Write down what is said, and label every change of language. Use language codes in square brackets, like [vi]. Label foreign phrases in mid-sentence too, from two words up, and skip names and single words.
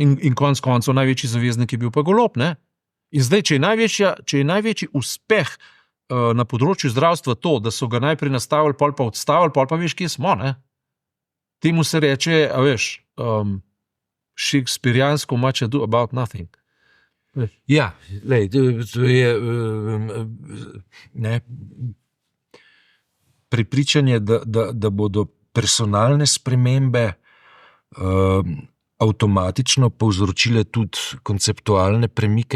[sl] In konec koncev največji zaveznik je bil pa Golob. Ne? In zdaj, če je največji uspeh na področju zdravstva to, da so ga najprej nastavili, pol pa odstavili, pol pa veš, kje smo. Ne? Temu se reče, a veš, šekspirijansko [en] much ado about nothing. [sl] Ja, lej, to je prepričanje, da bodo personalne spremembe avtomatično povzročile tudi konceptualne premike.